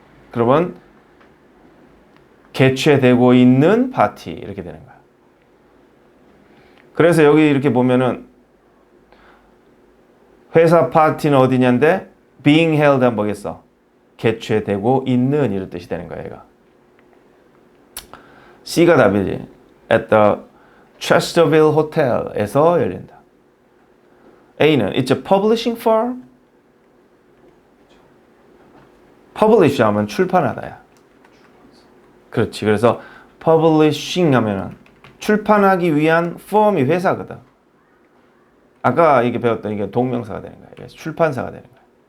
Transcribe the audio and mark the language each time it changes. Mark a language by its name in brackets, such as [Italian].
[Korean] 그러면 개최되고 있는 파티 이렇게 되는 거야. 그래서 여기 이렇게 보면은 회사 파티는 어디냐인데 being held 하면 뭐겠어? 개최되고 있는 이런 뜻이 되는 거야, 얘가. C가 답이지. [English] At the Chesterfield Hotel에서 [Korean] 열린다. [English] A는 It's a publishing firm. [Korean] Publish 하면 출판하다야. 그렇지. 그래서 publishing 하면은 출판하기 위한 firm이 회사거든. 아까 이게 배웠던 이게 동명사가 되는 거야. 출판사가 되는 거야.